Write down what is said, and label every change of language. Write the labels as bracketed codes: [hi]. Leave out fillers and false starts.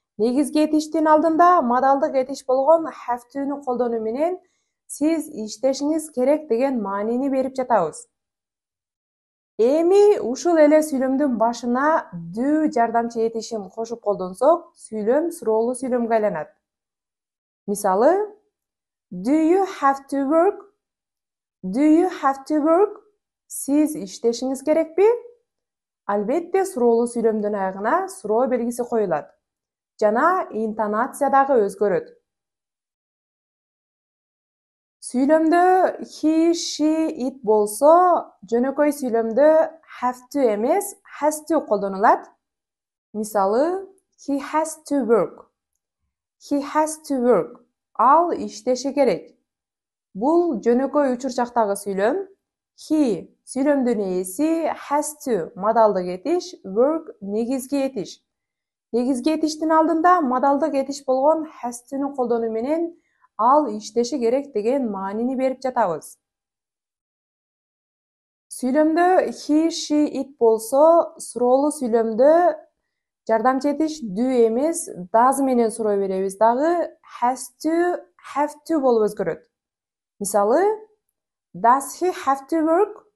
[ky] Негизги этиштин алдында модалдык этиш болгон have to'ну колдонуу менен сиз иштешиңиз керек деген маанини берип жатабыз. Эми ушул эле сүйлөмдүн башына do жардамчы этишин кошуп колдонсок, сүйлөм суроолуу сүйлөмгө айланат. [en] Мисалы, do you have to work? Do you have to work? [ky] Сиз иштешиңиз керекпи? Албетте суроолуу сүйлөмдүн аягына суроо белгиси коюлат. Жана интонация дагы өзгөрөт. Сүйлөмдө he, she, it болсо, жөнөкөй сүйлөмдө have to эмес, has to колдонулат. [en] Мисалы, he has to work. He has to work. [ky] Ал иштеши керек. Бул жөнөкөй учурчактагы сүйлөм. He сүйлөмдүн ээси, has to модалдык этиш, work негизги этиш. Негизги этиштин алдында модалдык этиш болгон has to'ну колдонуу менен ал иштеши керек деген маанини берип жатабыз. Сүйлөмдө he, she, it болсо, суроолуу сүйлөмдө жардамчы этиш do эмес, does менен суроо беребиз дагы has to, have to болуп өзгөрөт. [en] Мисалы, does he have to work?